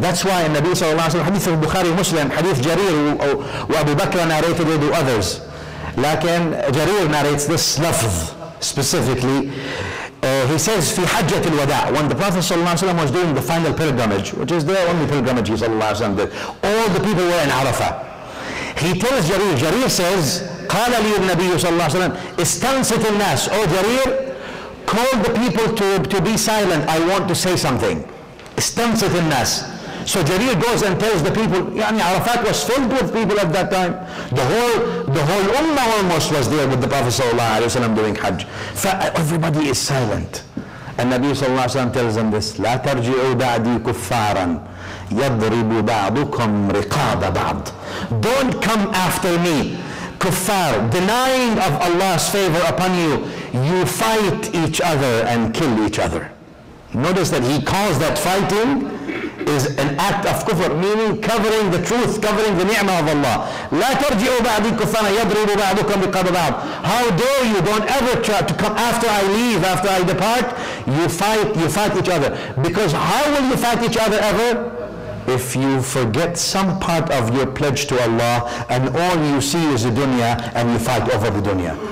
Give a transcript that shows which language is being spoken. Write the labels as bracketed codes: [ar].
[en] That's why in Nabi sallallahu alayhi wa sallam, hadith of Bukhari Muslim, hadith Jarir, or Abu Bakr narrated it to others. Lakin Jarir narrates this lafz specifically. He says, [ar] في حجة الوداع, [en] when the Prophet ﷺ was doing the final pilgrimage, which is the only pilgrimage he ﷺ did, all the people were in Arafah. He tells Jarir says, [ar] قال لي النبي صلى الله عليه وسلم استنصت الناس. [en] Oh Jarir, call the people to be silent, I want to say something. [ar] استنصت الناس. [en] So Jarir goes and tells the people, Arafat was filled with people at that time. The whole ummah almost was there with the Prophet ﷺ doing Hajj. Everybody is silent. And Nabi ﷺ tells them this, [ar] لا ترجعوا بعدي كفارا يضرب بعضكم رقاب بعض. [en] Don't come after me, kuffar, denying of Allah's favor upon you. You fight each other and kill each other. Notice that he calls that fighting is an act of kufr, meaning covering the truth, covering the ni'mah of Allah. [ar] لا ترجعوا بعدي كفارا يضرب بعضكم رقاب بعض. [en] How dare you, don't ever try to come after I leave, after I depart. You fight each other. Because how will you fight each other ever? If you forget some part of your pledge to Allah and all you see is the dunya and you fight over the dunya.